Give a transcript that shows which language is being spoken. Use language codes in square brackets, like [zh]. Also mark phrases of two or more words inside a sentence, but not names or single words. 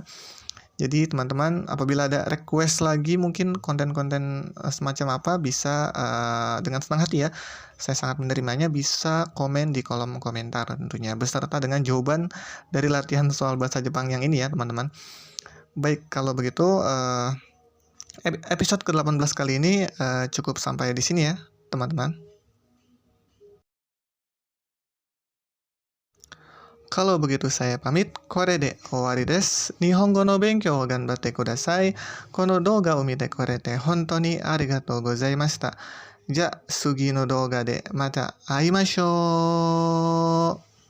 [id] Jadi teman-teman, apabila ada request lagi mungkin konten-konten semacam apa, bisa dengan senang hati ya, saya sangat menerimanya, bisa komen di kolom komentar tentunya, beserta dengan jawaban dari latihan soal bahasa Jepang yang ini ya teman-teman. Baik, kalau begitu episode ke-18 kali ini cukup sampai di sini ya teman-teman. Kalau begitu saya pamit. [ja] これで終わりです。日本語の勉強を頑張ってください. この動画を見てくれて本当にありがとうございました. じゃ、次の動画でまた会いましょう.